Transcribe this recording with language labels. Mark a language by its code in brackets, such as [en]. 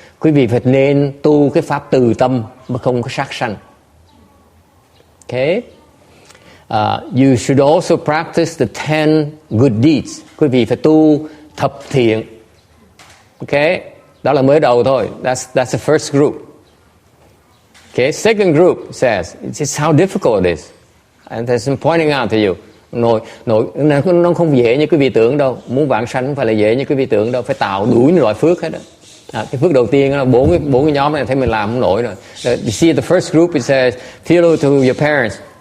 [vi] Quý vị phải nên tu cái pháp từ tâm mà không có sát sanh. [en] Okay? You should also practice the 10 good deeds. [vi] Quý vị phải tu thập thiện. [en] Okay? [vi] Đó là mới đầu thôi. [en] That's the first group. Okay? Second group says, it's how difficult it is. And I'm pointing out to you. [vi] Nó không dễ như quý vị tưởng đâu. Muốn vãng sanh không phải là dễ như quý vị tưởng đâu. Phải tạo đủ những loại phước hết đó. Cái phước đầu tiên là bốn cái nhóm này thấy mình làm không nổi rồi. [en] You see the first group it says filial to your parents.